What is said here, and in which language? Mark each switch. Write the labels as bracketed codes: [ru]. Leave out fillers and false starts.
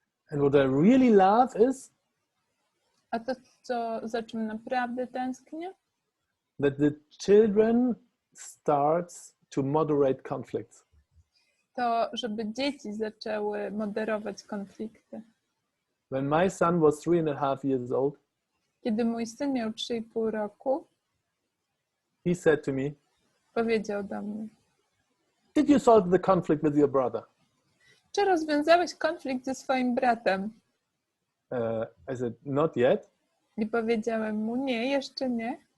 [en] And what I really love is, [pl] a to, za czym naprawdę tęsknię? [en] That the children starts to moderate conflicts. [pl] To, żeby dzieci zaczęły moderować konflikty. [en] When my son was 3.5 years old, [pl] kiedy mój syn miał 3,5 roku, [en] he said to me, [pl] powiedział do mnie, [en] did you solve the conflict with your brother? [pl] Czy rozwiązałeś konflikt ze swoim bratem? [en] I said, not yet. [pl] I powiedziałem mu, nie, jeszcze nie.